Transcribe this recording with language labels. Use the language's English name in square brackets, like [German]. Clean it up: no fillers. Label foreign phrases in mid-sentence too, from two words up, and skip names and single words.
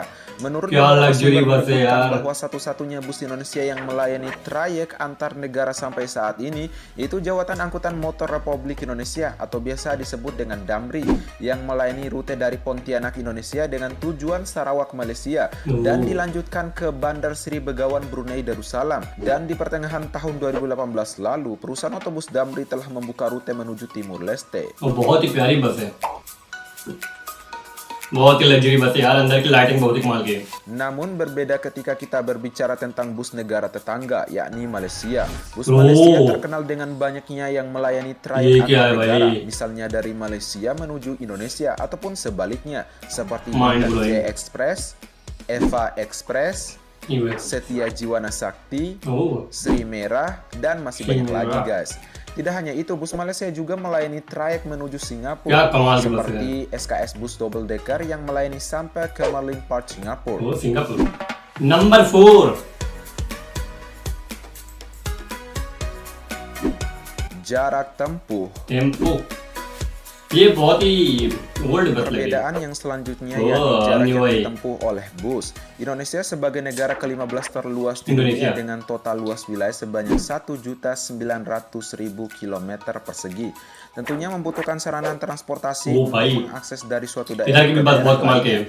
[Indonesian] Menurut beberapa sumber menyebutkan bahwa satu-satunya bus Indonesia yang melayani trayek antar negara sampai saat ini itu Jawatan Angkutan Motor Republik Indonesia atau biasa disebut dengan Damri, yang melayani rute dari Pontianak Indonesia dengan tujuan Sarawak Malaysia dan dilanjutkan ke Bandar Sri Begawan Brunei Darussalam. Dan di pertengahan tahun 2018 lalu, perusahaan otobus Damri telah membuka rute menuju Timur Leste. [Hindi] बहुत ही प्यारी बस है, बहुत ही लग्जरी बस है यार, अंदर की लाइटिंग बहुत ही कमाल की है। [Indonesian] Namun berbeda ketika kita berbicara tentang bus negara tetangga, yakni Malaysia. Bus Malaysia terkenal dengan banyaknya yang melayani trayek antar negara, misalnya dari Malaysia menuju Indonesia ataupun sebaliknya, seperti J Express, Eva Express, Setia Jiwana Sakti, Sri Merah, dan masih banyak lagi guys. Tidak hanya itu, bus Malaysia juga melayani trayek menuju Singapura, seperti SKS Bus Double Decker yang melayani sampai ke Marlin Park, Singapura. [English] Number 4. [Indonesian] Jarak tempuh. [Hindi] ये बहुत ही old बस लगी। [Indonesian] Perbedaan yang selanjutnya yakni jarak yang ditempuh oleh bus. Indonesia sebagai negara ke-15 terluas di dunia dengan total luas wilayah sebanyak 1.900.000 km persegi. Tentunya membutuhkan sarana transportasi untuk mengakses dari suatu daerah ke daerah lain.